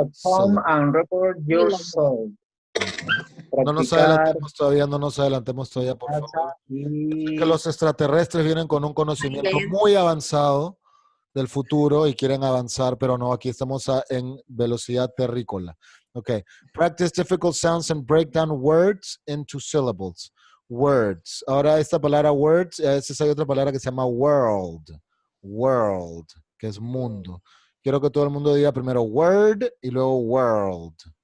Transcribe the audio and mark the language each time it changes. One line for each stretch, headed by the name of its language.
English: At home and record yourself.
Spanish: No nos adelantemos todavía, no nos adelantemos todavía, por favor. Que los extraterrestres vienen con un conocimiento muy avanzado del futuro y quieren avanzar, pero no, aquí estamos en velocidad terrícola. Ok.
English: Practice difficult sounds and break down words into syllables. Words.
Spanish: Ahora esta palabra words, a veces hay otra palabra que se llama world. World, que es mundo. Quiero que todo el mundo diga primero word y luego world.